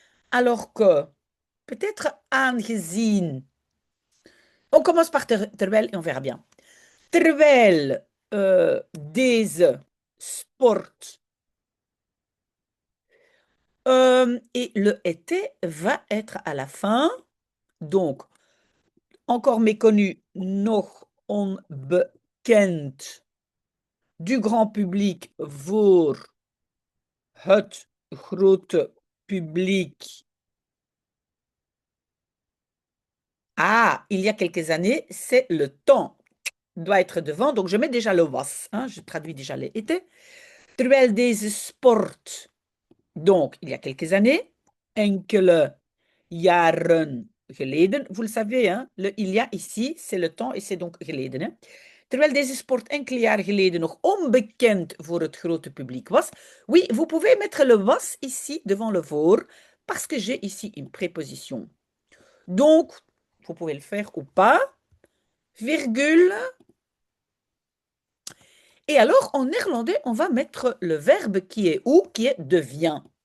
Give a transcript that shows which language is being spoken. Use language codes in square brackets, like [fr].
[fr] Alors que, peut-être aangezien. On commence par terwijl et on verra bien. [nl] Terwijl deze sport [fr] et le été va être à la fin. Donc, encore méconnu, [nl] nog onbekend [fr] du grand public [nl] voor het grote public. [fr] Ah, il y a quelques années, c'est le temps doit être devant. Donc, je mets déjà le was. Hein, je traduis déjà les été. [nl] Terwijl deze sport, [fr] donc, il y a quelques années, [nl] enkele jaren geleden. [fr] Vous le savez, hein, le il y a ici, c'est le temps et c'est donc geleden. Hein. [nl] Terwijl deze sport enkele jaren geleden nog onbekend voor het grote publiek was. [fr] Oui, vous pouvez mettre le was ici devant le voor parce que j'ai ici une préposition. Donc, vous pouvez le faire ou pas. Virgule. Et alors, en néerlandais, on va mettre le verbe qui est où, qui est devient.